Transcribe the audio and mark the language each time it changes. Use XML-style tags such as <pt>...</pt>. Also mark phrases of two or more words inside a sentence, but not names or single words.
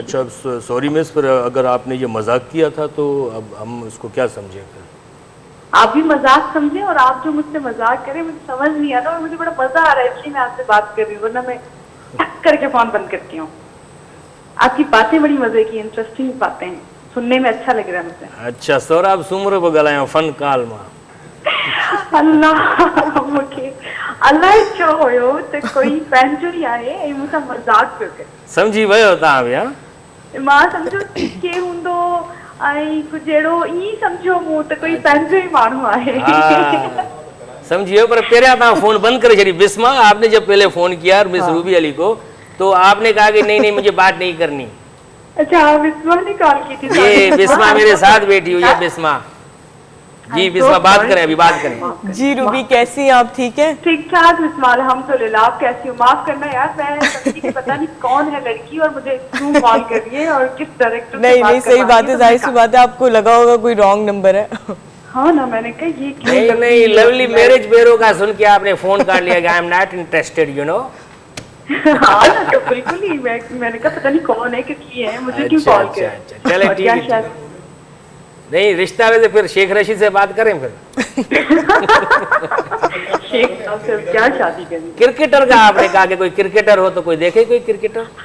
<ur>اچھا سوری مس، پر اگر آپ نے یہ مذاق کیا تھا تو اب ہم اس کو کیا سمجھیں پھر? آپ بھی مذاق سمجھے اور آپ جو مجھ سے مذاق کریں مجھے سمجھ نہیں آ رہا اور مجھے بڑا مزہ آ رہا ہے، اس لیے میں آپ سے بات کر رہی ہوں، ورنہ میں ٹک کر کے فون بند کرتی ہوں. آپ کی باتیں بڑی مزے کی انٹرسٹنگ باتیں ہیں، سننے میں اچھا لگ رہا ہے مجھے.</ur> <sd>अच्छा सौराब सूमरो पे ॻाल्हायो फन काल मां। अल्लाह मूंखे अलाए छो हुयो त कोई पंहिंजो ई आहे ऐं मूंसां मज़ाक पियो करे। समझी वियो तव्हां बि? हा मां सम्झो के हूंदो ऐं कुझु अहिड़ो ईअं सम्झो मूं त कोई पंहिंजो ई माण्हू आहे। समझी वियो, पर पहिरियां तव्हां फोन बंद करे छॾी।</sd> <ur>بسمہ، آپ نے جب پہلے فون کیا مس روبی علی کو تو آپ نے کہا کہ نہیں نہیں مجھے بات نہیں کرنی. اچھا بسمہ نے کال کی تھی? یہ بسمہ میرے ساتھ بیٹھی ہوئی ہے۔ بسمہ جی، بسمہ بات کریں، ابھی بات کریں. جی روبی کیسی ہیں آپ؟ ٹھیک ہے? ٹھیک ٹھاک بسمہ الحمدللہ. آپ کیسی ہو? معاف کرنا یار، میں سمجھی کہ پتا نہیں کون ہے لڑکی اور مجھے کیوں کال کر رہی ہے اور کس ڈائریکٹر نہیں نہیں صحیح بات ہے، ظاہر سی بات ہے آپ کو لگا ہوگا کوئی رانگ نمبر ہے. ہاں نا، میں نے کہا یہ کیوں نہیں نہیں، لولی میرج بیورو کا سن کے آپ نے فون کر لیا کہ</ur> <en>I am not interested, you know.</en> <ur>ہاں نا، تو بالکل ہی میں نے کہا پتا نہیں کون ہے، کس لیے ہے، مجھے کیوں کال کر. چلے ٹھیک ہے، نہیں رشتہ میں تو پھر شیخ رشید سے بات کریں پھر. شیخ صاحب سے کیا شادی کرنی? کرکٹر کا آپ نے کہا کہ کوئی کرکٹر ہو تو کوئی دیکھے کوئی کرکٹر.</ur>